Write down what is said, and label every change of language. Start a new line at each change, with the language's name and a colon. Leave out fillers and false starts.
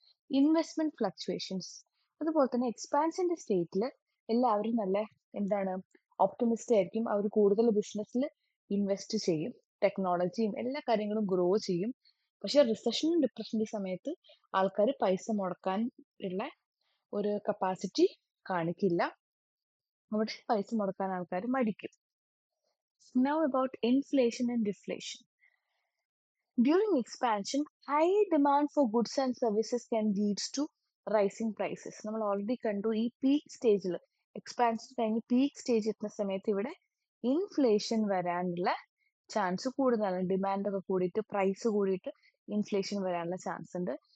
Malayalam: Investment fluctuations അതുപോലെ തന്നെ എക്സ്പാൻഷന്റെ സ്റ്റേറ്റിൽ എല്ലാവരും നല്ല എന്താണ് ഓപ്റ്റമിസ്റ്റ് ആയിരിക്കും. അവർ കൂടുതൽ ബിസിനസ്സിൽ ഇൻവെസ്റ്റ് ചെയ്യും. ടെക്നോളജിയും എല്ലാ കാര്യങ്ങളും ഗ്രോ ചെയ്യും. പക്ഷെ റിസഷനും ഡിപ്രഷന്റെ സമയത്ത് ആൾക്കാർ പൈസ മുടക്കാൻ ഉള്ള ഒരു കപ്പാസിറ്റി കാണിക്കില്ല. അവിടെ പൈസ മുടക്കാൻ ആൾക്കാർ മടിക്കും.
English: Now about inflation and deflation. During expansion, high demand for goods and services can lead to rising prices.
Malayalam: നമ്മൾ ഓൾറെഡി കണ്ടു ഈ പീക്ക് സ്റ്റേജിൽ എക്സ്പാൻഷൻ കഴിഞ്ഞ് പീക്ക് സ്റ്റേജ് എത്തുന്ന സമയത്ത് ഇവിടെ ഇൻഫ്ലേഷൻ വരാനുള്ള ചാൻസ് കൂടുതലാണ്. ഡിമാൻഡ് ഒക്കെ കൂടിയിട്ട് പ്രൈസ് കൂടിയിട്ട് ഇൻഫ്ലേഷൻ വരാനുള്ള ചാൻസ് ഉണ്ട്.